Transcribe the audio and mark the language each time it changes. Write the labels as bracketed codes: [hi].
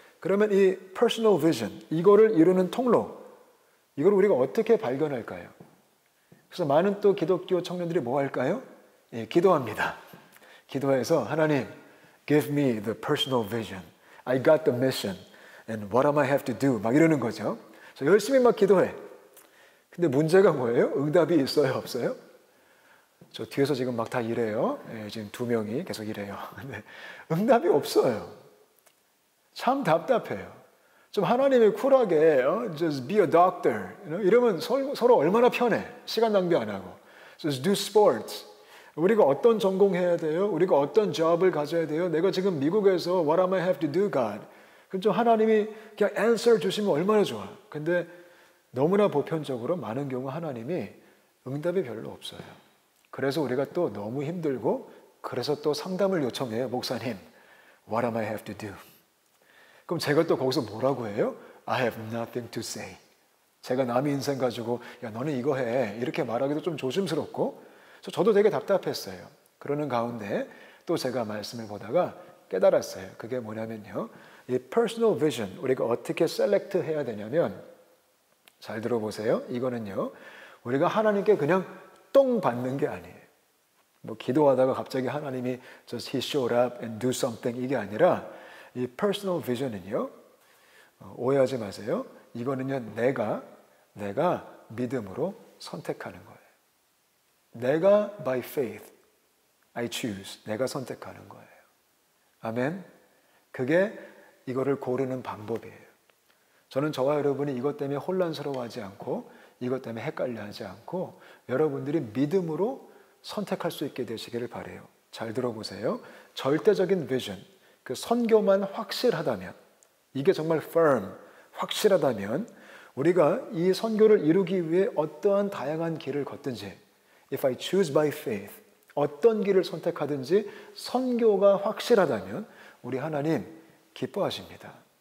[ko] 그러면 이 personal vision, 이거를 이루는 통로, 이걸 우리가 어떻게 발견할까요? 그래서 많은 또 기독교 청년들이 뭐 할까요? 예, 기도합니다. 기도해서 하나님, [en] give me the personal vision. I got the mission. And what am I have to do? [ko] 막 이러는 거죠. 그래서 열심히 막 기도해. 근데 문제가 뭐예요? 응답이 있어요? 없어요? 저 뒤에서 지금 막 다 일해요. 예, 지금 2명이 계속 일해요. 근데 응답이 없어요. 참 답답해요. 좀 하나님이 쿨하게 [en] just be a doctor [ko] 이러면 서로 얼마나 편해. 시간 낭비 안 하고. [en] Just do sports. [ko] 우리가 어떤 전공해야 돼요? 우리가 어떤 job을 가져야 돼요? 내가 지금 미국에서 [en] what am I have to do, God? [ko] 그럼 좀 하나님이 그냥 answer 주시면 얼마나 좋아. 근데 너무나 보편적으로 많은 경우 하나님이 응답이 별로 없어요. 그래서 우리가 또 너무 힘들고 그래서 또 상담을 요청해요. [en] 목사님, what am I have to do? [ko] 그럼 제가 또 거기서 뭐라고 해요? [en] I have nothing to say. [ko] 제가 남의 인생 가지고 야 너는 이거 해 이렇게 말하기도 좀 조심스럽고 그래서 저도 되게 답답했어요. 그러는 가운데 또 제가 말씀을 보다가 깨달았어요. 그게 뭐냐면요. 이 personal vision 우리가 어떻게 셀렉트 해야 되냐면 잘 들어보세요. 이거는요. 우리가 하나님께 그냥 똥 받는 게 아니에요. 뭐 기도하다가 갑자기 하나님이 [en] just he showed up and do something [ko] 이게 아니라 이 personal vision은요. 오해하지 마세요. 이거는요. 내가 믿음으로 선택하는 거예요. 내가 [en] by faith I choose. [ko] 내가 선택하는 거예요. 아멘. 그게 이거를 고르는 방법이에요. 저는 저와 여러분이 이것 때문에 혼란스러워하지 않고 이것 때문에 헷갈려하지 않고 여러분들이 믿음으로 선택할 수 있게 되시기를 바라요. 잘 들어보세요. 절대적인 비전, 그 선교만 확실하다면 이게 정말 firm, 확실하다면 우리가 이 선교를 이루기 위해 어떠한 다양한 길을 걷든지 [en] if I choose by faith [ko] 어떤 길을 선택하든지 선교가 확실하다면 우리 하나님 기뻐하십니다.